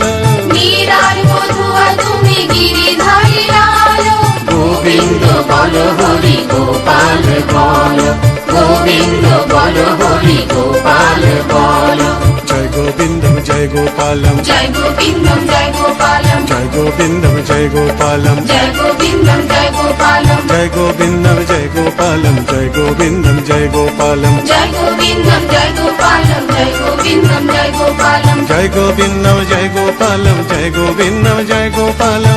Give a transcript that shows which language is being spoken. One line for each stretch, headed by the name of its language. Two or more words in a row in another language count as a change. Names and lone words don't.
Bangla: মীরার বধুয়া তুমি গিরিধারী লাল, গোবিন্দ বলো হরি গোপাল বলো, গোবিন্দ বলো হরি গোপাল বলো।
Sanskrit: জয় গোবিন্দম জয় গোপালম, জয় গোবিন্দম জয় গোপালম, জয় গোবিন্দম জয় গোপালম, জয় গোবিন্দম জয় গোপালম। జయ గోవిందం జయ గోపాలం జయ గోవిందం జయ గోపాలం జయ గోవిందం జయ గోపాలం జయ గోవిందం జయ గోపాలం జయ గోవిందం జయ గోపాలం జయ గోవిందం జయ గోపాలం